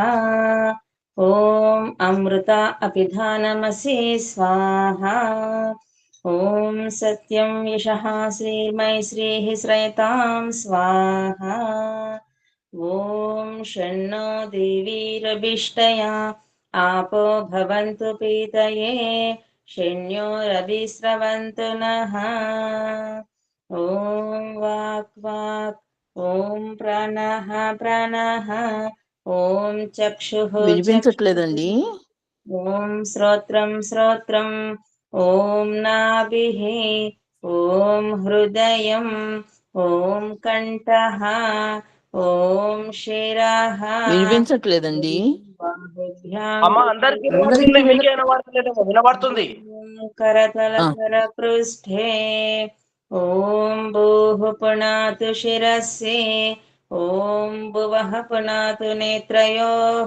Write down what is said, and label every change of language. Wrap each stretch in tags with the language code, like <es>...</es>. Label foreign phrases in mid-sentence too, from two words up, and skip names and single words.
<sa>ఓం అమృత అపిధానమసి స్వాహా. ఓం సత్యం యశః శ్రీర్మై శ్రీః శ్రయతాం స్వాహా. ఓం షణ్ణో దేవీరభిష్టయా आपो भवन्तु पीतये शन्यो रविस्रवन्तु नः. ॐ वाक् वाक्, ॐ प्राणः प्राणः, ॐ चक्षुः</sa> <te>వినిపించట్లేదండి.</te> <sa>ॐ श्रोत्रं श्रोत्रं, ॐ नाभिः, ॐ हृदयं, ॐ कंठः, ఓం శిరః.</sa> <te>వినిపించట్లేదండి. వినబడుతుంది.</te> <sa>కరతల పృష్ఠే ఓం భూః పునాతు శిరస్సి. ఓం భువః పునాతు నేత్రయోః.</sa>